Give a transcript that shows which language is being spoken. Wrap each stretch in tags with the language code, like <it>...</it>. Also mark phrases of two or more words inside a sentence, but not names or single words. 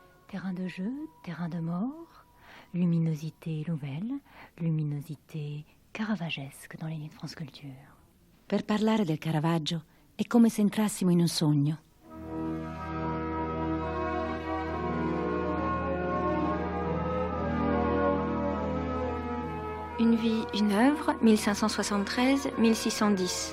<fr>Terrain de jeu, terrain de mort, luminosité nouvelle, luminosité caravagesque dans les nids de France Culture.</fr> <it>Per parlare del Caravaggio è come se entrassimo in un sogno.</it> <fr>Une vie, une œuvre, 1573-1610.</fr>